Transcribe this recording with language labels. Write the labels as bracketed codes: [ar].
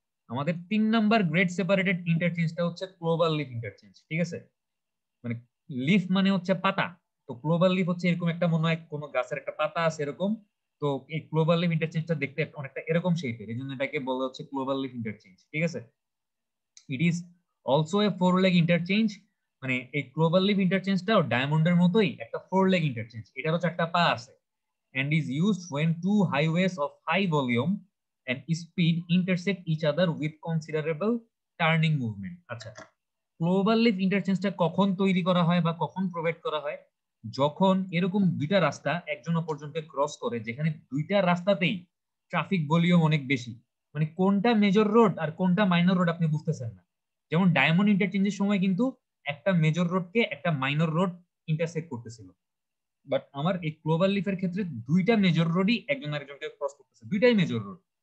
[bn] আমাদের 3 number grade separated ইন্টারচেঞ্জটা হচ্ছে clover leaf interchange, ঠিক আছে। মানে লিফ মানে হচ্ছে পাতা, তো ক্লোভার লিফ হচ্ছে এরকম একটা, মনে হয় কোনো গাছের একটা পাতা আছে এরকম। তো এই ক্লোভার লিফ ইন্টারচেঞ্জটা দেখতে অনেকটা এরকম শেপের, এই জন্য এটাকে বলা হচ্ছে ক্লোভার লিফ ইন্টারচেঞ্জ, ঠিক আছে। [en] It is also a 4 leg interchange. [bn] মানে এই ক্লোভার লিফ ইন্টারচেঞ্জটাও ডায়মন্ডের মতোই একটা 4 লেগ ইন্টারচেঞ্জ, এটারও 4টা পা আছে, [en] and is used when two highways of high volume and speed intersect each other with considerable turning movement। [bn] আচ্ছা, ক্লোভার লিফ ইন্টারচেঞ্জটা কখন তৈরি করা হয় বা কখন প্রোভাইড করা হয়? যখন এরকম দুইটা রাস্তা একজন অপরজনকে ক্রস করে, যেখানে দুইটা রাস্তাতেই ট্রাফিক ভলিউম অনেক বেশি, মানে কোনটা মেজর রোড আর কোনটা মাইনর রোড আপনি বুঝতেছেন না। যেমন ডায়মন্ড ইন্টারচেঞ্জের সময় কিন্তু একটা মেজর রোডকে একটা মাইনর রোড ইন্টারসেক্ট করতেছিল, বাট আমার এই ক্লোভার লিফের ক্ষেত্রে দুইটা মেজর রোডই একজন আরেকজনকে ক্রস করতেছে, দুইটাই মেজর রোড।